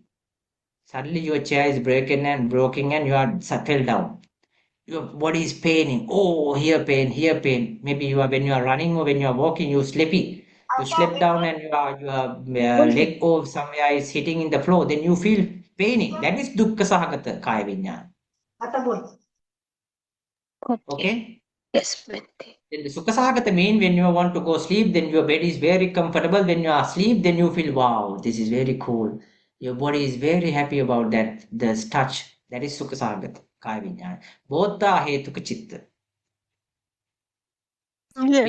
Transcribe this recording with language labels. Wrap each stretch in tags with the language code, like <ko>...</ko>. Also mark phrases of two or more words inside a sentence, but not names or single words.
<en>Suddenly your chair is broken and you are fell down. Your body is paining. Oh, here pain. Maybe you are when you are running or when you are walking, you sleepy. You slept down and your leg or somewhere is hitting in the floor. Then you feel paining. That is</en> <pi>dukkha sahagata kaya vijnana.</pi> <en>Okay. Okay. Yes, Bhante. Then the</en> <pi>Sukha Sahagata</pi> <en>mean when you want to go sleep, then your bed is very comfortable. When you are asleep, then you feel, wow, this is very cool. Your body is very happy about that, this touch. That is</en> <pi>Sukha Sahagata, Kaya Vijnana.</pi> <en>Both are</en> <pi>Hetuka Chitta.</pi> <en>Yes,</en>